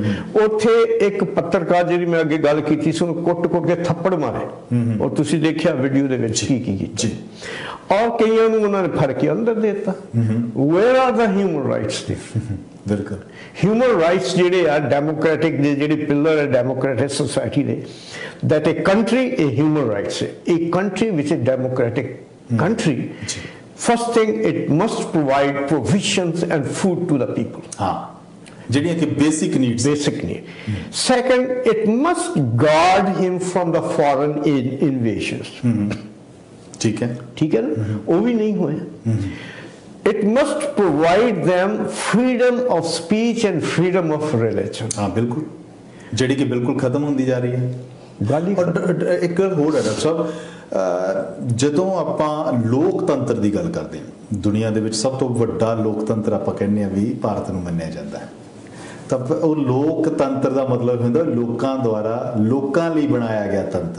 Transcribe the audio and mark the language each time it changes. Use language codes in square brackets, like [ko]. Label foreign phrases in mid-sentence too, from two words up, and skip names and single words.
[pa] ਉੱਥੇ ਇੱਕ ਪੱਤਰਕਾਰ, ਜਿਹੜੀ ਮੈਂ ਅੱਗੇ ਗੱਲ ਕੀਤੀ ਸੀ, ਉਹਨੂੰ ਕੁੱਟ ਕੇ ਥੱਪੜ ਮਾਰੇ, ਔਰ ਤੁਸੀਂ ਦੇਖਿਆ ਵੀਡੀਓ ਦੇ ਵਿੱਚ ਕੀ ਕੀਤਾ ਜੀ। ਔਰ ਕਈਆਂ ਨੂੰ ਉਹਨਾਂ ਨੇ ਫੜ ਕੇ ਅੰਦਰ ਦੇ ਦਿੱਤਾ। [en] where are the human rights [pa] ਦੇ? ਬਿਲਕੁਲ [en] human rights [pa] ਜਿਹੜੇ ਆ ਡੈਮੋਕ੍ਰੈਟਿਕ ਦੇ ਜਿਹੜੇ ਪਿਲਰ ਹੈ [en] democratic society [pa] ਦੇ, [en] that a country a human rights, a country which is democratic country, first thing it must provide provisions and food to the people. [pa] ਹਾਂ, ਜਿਹੜੀਆਂ ਕਿ [en] basic needs. Second, it must guard him from the foreign invasions. [pa] ਠੀਕ ਹੈ, ਠੀਕ ਹੈ ਨਾ, ਉਹ ਵੀ ਨਹੀਂ ਹੋਇਆ। [en] It must provide them freedom of speech and freedom of religion. [pa] ਹਾਂ ਬਿਲਕੁਲ, ਜਿਹੜੀ ਕਿ ਬਿਲਕੁਲ ਖਤਮ ਹੁੰਦੀ ਜਾ ਰਹੀ ਹੈ। ਔਰ ਇੱਕ ਗੱਲ ਹੋਰ ਹੈ ਡਾਕਟਰ ਸਾਹਿਬ, ਜਦੋਂ ਆਪਾਂ ਲੋਕਤੰਤਰ ਦੀ ਗੱਲ ਕਰਦੇ ਹਾਂ, ਦੁਨੀਆ ਦੇ ਵਿੱਚ ਸਭ ਤੋਂ ਵੱਡਾ ਲੋਕਤੰਤਰ ਆਪਾਂ ਕਹਿੰਦੇ ਹਾਂ ਵੀ ਭਾਰਤ ਨੂੰ ਮੰਨਿਆ ਜਾਂਦਾ ਹੈ, ਤਾਂ ਉਹ ਲੋਕਤੰਤਰ ਦਾ ਮਤਲਬ ਹੁੰਦਾ ਲੋਕਾਂ ਦੁਆਰਾ ਲੋਕਾਂ ਲਈ ਬਣਾਇਆ ਗਿਆ ਤੰਤਰ।